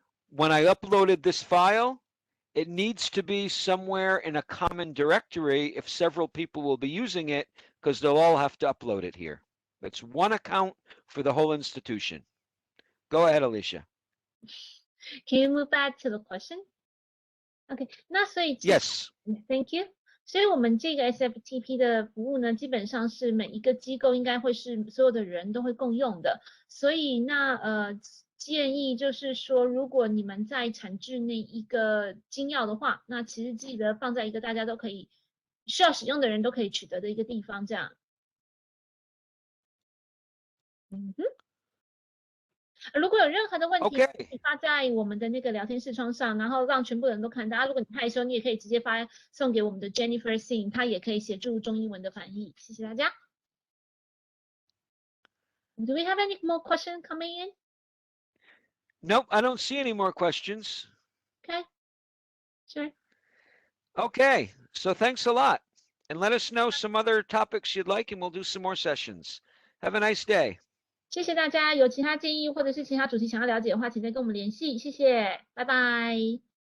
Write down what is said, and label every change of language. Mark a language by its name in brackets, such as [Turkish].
[English] When I uploaded this file, it needs to be somewhere in a common directory if several people will be using it, because they'll all have to upload it here. It's one account for the whole institution. Go ahead, Alicia. Can you move back to the question? [Chinese] OK， 那所以 [English] Yes. Thank you。 [Chinese] 所以我们这个 SFTP 的服务呢，基本上是每一个机构应该会是所有的人都会共用的。所以那建议就是说，如果你们在产制那一个金钥的话，那其实记得放在一个大家都可以需要使用的人都可以取得的一个地方，这样。如果有任何的问题，可以发在我们的那个聊天视窗上，然后让全部人都看到。如果你害羞，你也可以直接送给我们的 Jennifer Singh， 她也可以协助中英文的翻译。谢谢大家。 [English] Do we have any more questions coming in? Nope, I don't see any more questions. Okay, sure. Okay, so thanks a lot. And let us know some other topics you'd like, and we'll do some more sessions. Have a nice day. [Chinese] 谢谢大家，有其他建议或者是其他主题想要了解的话，请再跟我们联系。谢谢，拜拜。